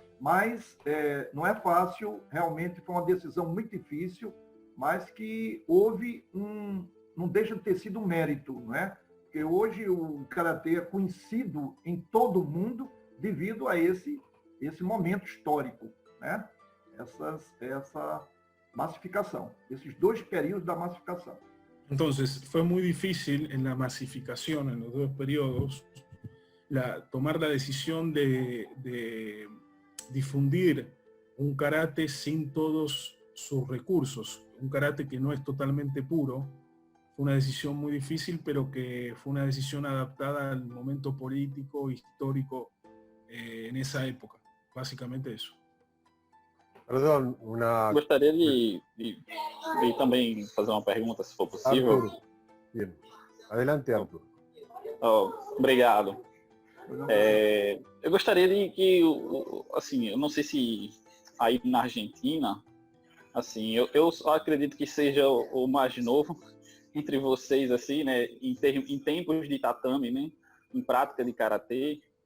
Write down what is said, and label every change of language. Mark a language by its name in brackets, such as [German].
[Portuguese] Mas não é fácil, realmente foi uma decisão muito difícil, mas que houve não deixa de ter sido um mérito, não é? Porque hoje o karatê é conhecido em todo o mundo devido a esse momento histórico, né? Essa massificação, esses 2 períodos da massificação. [Spanish] Entonces, fue muy difícil en la masificación, en los 2 periodos, tomar la decisión de difundir un karate sin todos sus recursos, un karate que no es totalmente puro. Fue una decisión muy difícil, pero que fue una decisión adaptada al momento político, histórico en esa época. Básicamente eso. [Portuguese] Perdão, Gostaria de também fazer uma pergunta, se for possível. [Spanish] Arthur. Bien. Adelante, Arthur. [Portuguese] Obrigado. Eu gostaria de que, assim, eu não sei se aí na Argentina, assim, eu só acredito que seja o mais novo entre vocês, assim, né, em tempos de tatame, né, em prática de karatê,